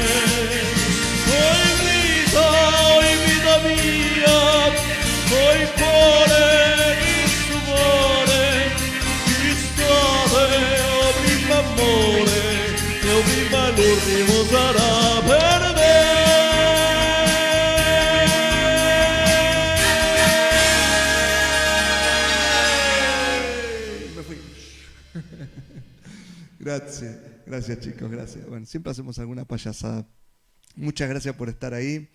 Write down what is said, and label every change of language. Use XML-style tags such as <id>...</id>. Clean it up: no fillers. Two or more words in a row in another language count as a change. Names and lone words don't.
<it>Oi vita mia, oi cuore, questo cuore, ci state, o primo amore, o prima l'ultimo sarà per me.</it> <es>Me fui. Gracias chicos, gracias. Bueno, siempre hacemos alguna payasada. Muchas gracias por estar ahí.</es>